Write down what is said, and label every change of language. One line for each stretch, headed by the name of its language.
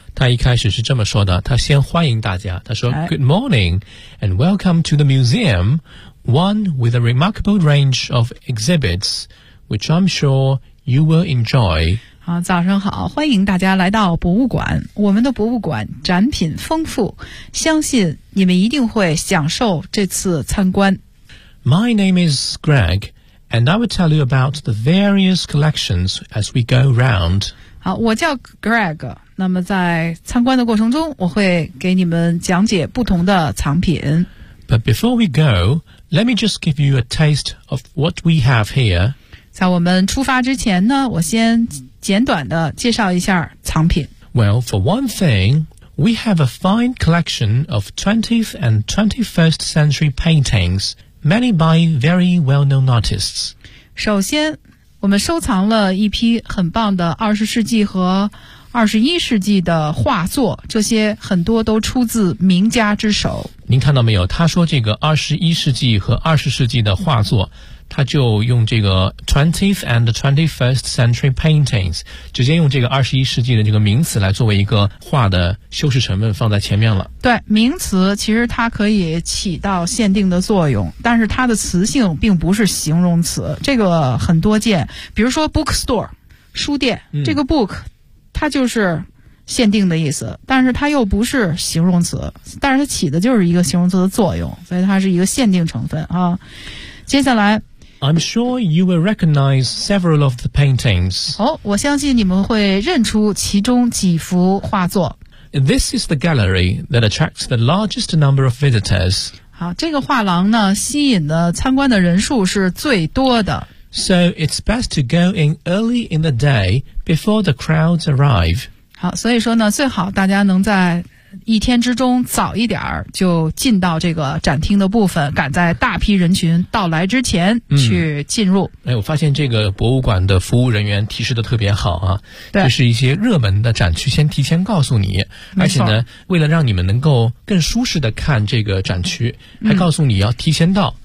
Chinese: 他一开始是这么说的，他先欢迎大家，他说
English: Good morning and welcome to the museum, one with a remarkable range of exhibits, which I'm sure you will enjoy.
Chinese: 好，早上好，欢迎大家来到博物馆，我们的博物馆展品丰富，相信你们一定会享受这次参观。
English: My name is Greg, and I will tell you about the various collections as we go round.
Chinese: 好，我叫 Greg。那么在参观的过程中，我会给你们讲解不同的藏品。
English: But before we go, let me just give you a taste of what we have here.
Chinese: 在我们出发之前呢，我先简短的介绍一下藏品。
English: Well, for one thing, we have a fine collection of 20th and 21st century paintings, many by very well-known artists.
Chinese: 首先，我们收藏了一批很棒的二十世纪和二十一世纪的画作，这些很多都出自名家之手。您看到没有？他说这个二十一世纪和二十世纪的画作，他就用这个
English: 20th and 21st century paintings，
Chinese: 直接用这个二十一世纪的这个名词来作为一个画的修饰成分放在前面了。对，名词其实它可以起到限定的作用，但是它的词性并不是形容词，这个很多见。比如说 bookstore， 书店，这个 book。它就是限定的意思，但是它又不是形容词，但是它起的就是一个形容词的作用，所以它是一个限定成分啊。接下来
English: I'm sure you will recognize several of the paintings.
Chinese: 哦，我相信你们会认出其中几幅画作。
English: This is the gallery that attracts the largest number of visitors.
Chinese: 好，这个画廊呢，吸引的参观的人数是最多的。
English: So it's best to go in early in the day before the crowds arrive.
Chinese: 好，所以说呢，最好大家能在一天之中早一点就进到这个展厅的部分，赶在大批人群到来之前去进入。哎，我发现这个博物馆的服务人员提示的特别好啊，对，就是一些热门的展区先提前告诉你，而且呢，为了让你们能够更舒适的看这个展区，还告诉你要提前到。